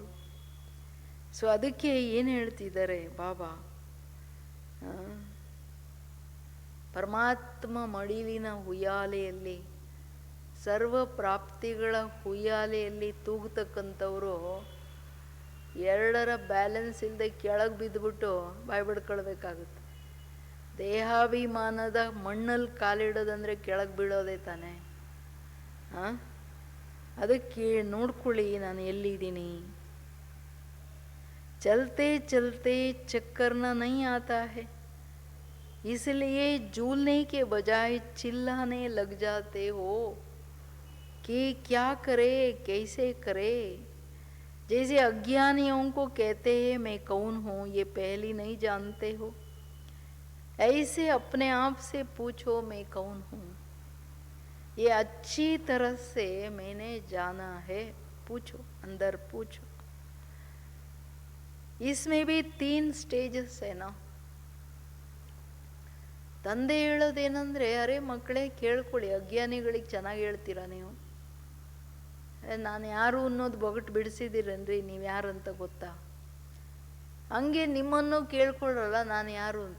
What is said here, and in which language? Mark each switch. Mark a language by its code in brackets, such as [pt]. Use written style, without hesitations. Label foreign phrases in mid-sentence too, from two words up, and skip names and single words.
[kn] ಸೊ ಅದಕ್ಕೆ ಏನು ಹೇಳ್ತಿದ್ದಾರೆ ಬಾಬಾ, ಪರಮಾತ್ಮ ಮಡಿಲಿನ ಉಯ್ಯಾಲೆಯಲ್ಲಿ, ಸರ್ವ ಪ್ರಾಪ್ತಿಗಳ ಉಯ್ಯಾಲೆಯಲ್ಲಿ ತೂಗತಕ್ಕಂಥವರು ಎರಡರ ಬ್ಯಾಲೆನ್ಸ್ ಇಲ್ಲದೆ ಕೆಳಗೆ ಬಿದ್ದುಬಿಟ್ಟು ಬಾಯಿ ಬಿಡ್ಕೊಳ್ಬೇಕಾಗುತ್ತೆ. ದೇಹಾಭಿಮಾನದ ಮಣ್ಣಲ್ಲಿ ಕಾಲಿಡೋದಂದರೆ ಕೆಳಗೆ ಬೀಳೋದೇ ತಾನೆ. ಅದಕ್ಕೆ ನೋಡ್ಕೊಳ್ಳಿ ನಾನು ಎಲ್ಲಿದ್ದೀನಿ. [hi] चलते चलते चक्करन नहीं आता है, इसलिए झूलने के बजाय चिल्लाने लग जाते हो कि क्या करे कैसे करे. जैसे अज्ञानियों को कहते हैं मैं कौन हूँ ये पहले नहीं जानते हो, ऐसे अपने आप से पूछो मैं कौन हूँ, ये अच्छी तरह से मैंने जाना है। पूछो, अंदर पूछो। इसमें भी 3 ಸ್ಟೇಜಸ್ है ना। [kn] ತಂದೆ ಹೇಳೋದೇನಂದ್ರೆ, ಅರೆ ಮಕ್ಕಳೇ ಕೇಳ್ಕೊಳ್ಳಿ, ಅಜ್ಞಾನಿಗಳಿಗೆ ಚೆನ್ನಾಗಿ ಹೇಳ್ತೀರಾ ನೀವು, ನಾನು ಯಾರು ಅನ್ನೋದು ಬೊಗಟ್ಟು ಬಿಡಿಸಿದ್ದೀರೇನ್ರಿ, ನೀವು ಯಾರು ಅಂತ ಗೊತ್ತಾ? ಹಂಗೆ ನಿಮ್ಮನ್ನು ಕೇಳ್ಕೊಳ್ಳಲ್ಲ ನಾನು ಯಾರು ಅಂತ.